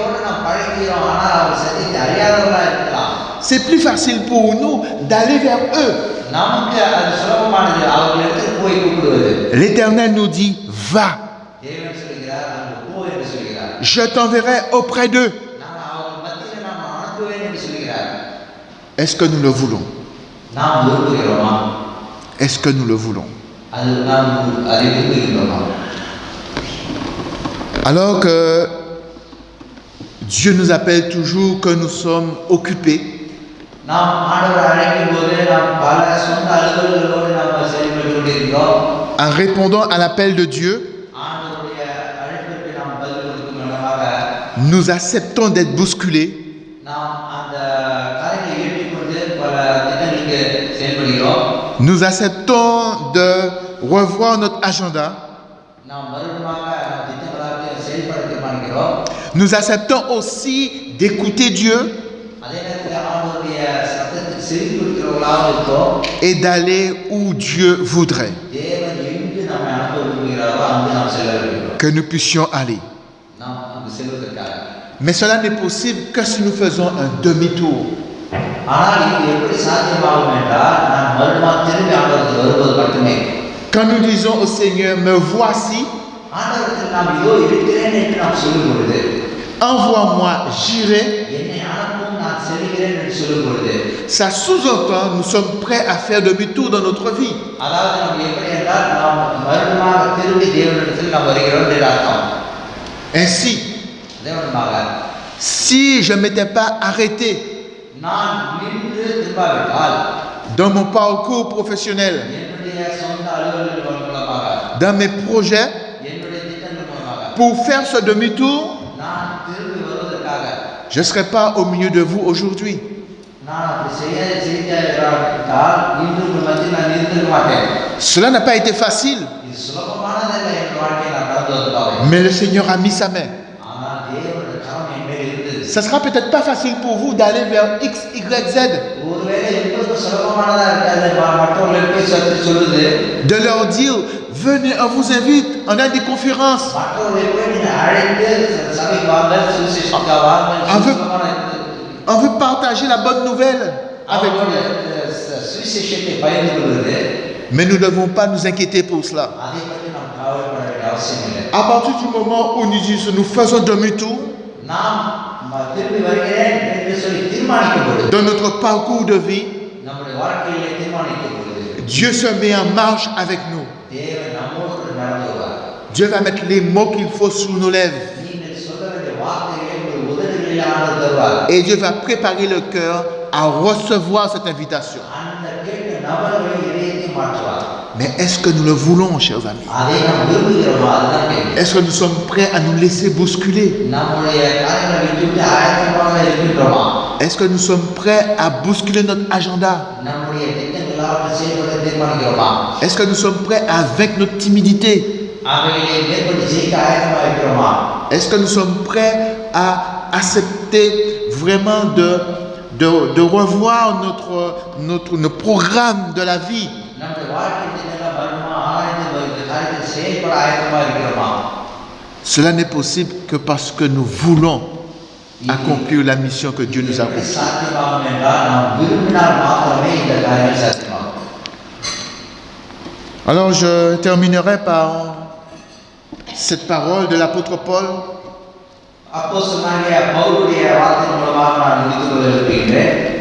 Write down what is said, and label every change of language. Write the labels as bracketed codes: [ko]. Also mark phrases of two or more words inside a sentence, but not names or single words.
[fr] C'est plus facile pour nous d'aller vers eux. L'Éternel nous dit, va. [ta] சொல்லுகிறார். [fr] je t'enverrai auprès d'eux. [ta] நான் அவர்கள் மத்தியில் நாம் அனுப்புவேன் என்று சொல்லுகிறார். [fr] Est-ce que nous le voulons? [ta] நாம் விரும்புகிறோமா? [fr] Est-ce que nous le voulons? [ta] அது நாம் அதை விரும்புகின்றோமா? [fr] Alors que Dieu nous appelle toujours que nous sommes occupés, [ta] நாம் ஆண்டவர் அழைக்கும் போது நாம் பல சொந்த அலுவல்களோடு நாம் செயல்பட்டு கொண்டிருக்கிறோம். [fr] en répondant à l'appel de Dieu, [ta] ஆண்டவருடைய அழைப்பிற்கு நாம் பதில் கொடுக்கும் விதமாக [fr] nous acceptons d'être bousculés, [ta] நாம் அந்த காரியங்களை ஏற்றுக்கொண்டு பல திட்டங்களுக்கு செயல்படுகிறோம். [fr] nous acceptons de revoir notre agenda, [ta] நாம் மறுபடியும் நாம் திட்டங்களாக செயல்பட தீர்மானிக்கிறோம். [fr] nous acceptons aussi d'écouter Dieu [ta] அதே நேரத்தில் ஆண்டவருடைய சத்தத்துக்கு செவி கொடுக்கிறவர்களாக இருக்கோம். [fr] et d'aller où Dieu voudrait [ta] தேவன் எங்கு நம்மை அனுப்ப விரும்புகிறாரோ அங்கு நாம் செல்ல வேண்டும். [fr] que nous puissions aller. [ta] நாம் அங்கு செல்வதற்காக. [fr] Mais cela n'est possible que si nous faisons un demi-tour. [ta] ஆனால் இது எப்படி சாத்தியமாகும் என்றால் நாம் மறுபடியும் திரும்பி ஆண்டவருக்கு வருவது மட்டுமே. [fr] Quand nous disons au Seigneur, me voici, [ta] ஆண்டவருக்கு நாம் இதோ இருக்கிறேன் என்று நாம் சொல்லும் பொழுது, [fr] envoie-moi, j'irai, [ta] என்னை அனுப்பும் நான் செல்கிறேன் என்று சொல்லும் பொழுது, [fr] ça sous-entend nous sommes prêts à faire demi-tour dans notre vie. [ta] அதாவது நாம் எப்படி என்றால் நாம் மறுபடியும் திரும்பி தேவனிடத்தில் நாம் வருகிறோம் என்று அர்த்தம். [fr] Ainsi, [ta] தேவனமாக [fr] si je ne m'étais pas arrêté [ta] நான் நின்று திரும்பாவிட்டால் [fr] dans mon parcours professionnel, [ta] என்னுடைய சொந்த அலுவல்கள் மூலமாக [fr] dans mes projets, [ta] என்னுடைய திட்டங்கள் மூலமாக [fr] pour faire ce demi-tour, [ta] நான் திரும்பி வருவதற்காக [fr] je ne serais pas au milieu de vous aujourd'hui. [ta] நான் அப்படி செய்தால் இன்று உங்கள் மத்தியில் நான் இருந்திருக்க மாட்டேன். [fr] Cela n'a pas été facile, [ta] இது சுலபமானதல்ல என் வாழ்க்கையை நான் கடந்து வந்ததாக. [fr] mais le Seigneur a mis sa main. [ta] ஆனால் தேவனுடைய கரம் என் மேல் இருந்தது. [fr] Ça sera peut-être pas facile pour vous d'aller vers X, Y, Z, [ta] ஒருவேளை உங்களுக்கு சுலபமானதா இருக்காது மற்றவர்களுக்கு போய் சத்து சொல்லுது. [fr] de leur dire, venez, on vous invite, on a des conférences. [ta] மற்றவர்களை போய் நீங்கள் அழைத்து சபைக்கு வாங்க, சுவிசேஷத்துக்காக வாங்க, சுலபமான இருக்குது. [fr] On veut partager la bonne nouvelle avec vous. [ta] சுவிசேஷத்தை பகிர்ந்து கொள்வது. [fr] Mais nous ne devons pas nous inquiéter pour cela. [ta] அதை பற்றி நாம் கவலைப்பட வேண்டிய அவசியம் இல்லை. [fr] À partir du moment où nous disons, nous faisons demi-tour [ta] நாம் திரும்பி வருகிறேன் என்று சொல்லி தீர்மானிக்கும் பொழுது, [fr] dans notre parcours de vie, [ta] நம்முடைய வாழ்க்கையிலே தீர்மானிக்கும் பொழுது, [fr] Dieu se met en marche avec nous. [ta] தேவன் நம்மோடு நடந்து வருவார். [fr] Dieu va mettre les mots qu'il faut sous nos lèvres. [ta] நீங்கள் சொல்ல வேண்டிய வார்த்தைகளை உங்கள் உதடுகளில் ஆண்டவர் தருவார். [fr] Et Dieu va préparer le cœur à recevoir cette invitation. [ta] அந்த கேட்ட நபர்களை இதயத்தை மாற்றுவார். [fr] Mais est-ce que nous le voulons, chers amis? [ta] அதை நாம் விரும்புகிறோமா? அதுதான் கேள்வி. [fr] Est-ce que nous sommes prêts à nous laisser bousculer? [ta] நம்முடைய காரியங்களை விட்டுவிட்டு ஆயத்தமாக இருக்கின்றோமா? [fr] Est-ce que nous sommes prêts à bousculer notre agenda? [ta] நம்முடைய திட்டங்களாக செயல்பட தீர்மானிக்கிறோமா? [fr] Est-ce que nous sommes prêts à vaincre notre timidité? [ta] அவைகளை மேற்கொண்டு ஜெயிக்க ஆயத்தமாக இருக்கிறோமா? [fr] Est-ce que nous sommes prêts à accepter vraiment de revoir nos programmes de la vie? [ta] நம்முடைய வாழ்க்கை திட்டங்களை மறுபடியும் ஆராய்ந்து இந்த காரியத்தில் செயல்பட ஆயத்தமாக இருக்கிறோமா? [fr] Cela n'est possible que parce que nous voulons accomplir la mission que Dieu nous a [ta] எப்படி [fr] confiée. [ta] சாத்தியமாகும் என்றால் நாம் விரும்பினால் மாத்திரமே இந்த காரியம் சாத்தியமாகும். [fr] Alors je terminerai par cette parole de l'apôtre Paul. [ta] அப்போஸ்தலனாகிய பவுலுடைய வார்த்தையின் மூலமாக நான் முடித்துக் கொள்ள விரும்புகிறேன்.